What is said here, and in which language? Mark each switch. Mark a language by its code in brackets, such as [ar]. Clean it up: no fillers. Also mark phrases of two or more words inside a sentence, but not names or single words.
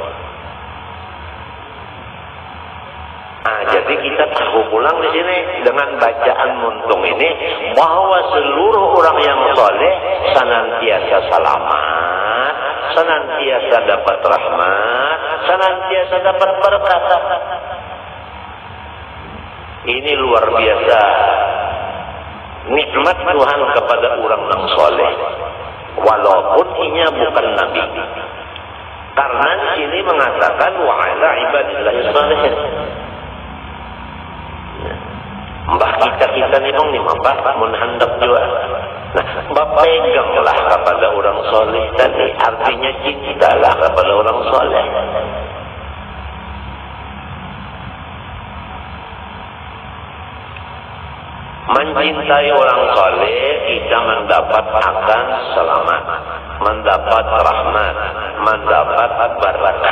[id] Jadi kita tahu pulang di sini dengan bacaan muntung ini bahwa seluruh orang yang soleh senantiasa selamat, senantiasa dapat rahmat, senantiasa dapat berkat. Ini luar biasa nikmat Tuhan kepada orang yang soleh, walaupun inya bukan nabi. Karena di sini mengatakan [ar] وعلى عباد الله الصالحين. [bjn] Mbah kita nih bang nih mbah mun hendak juga. [id] Nah, mbah peganglah kepada orang soleh tadi, artinya cintalah kepada orang soleh. Mencintai orang soleh, kita mendapat akan selamat, mendapat rahmat, mendapat barakat.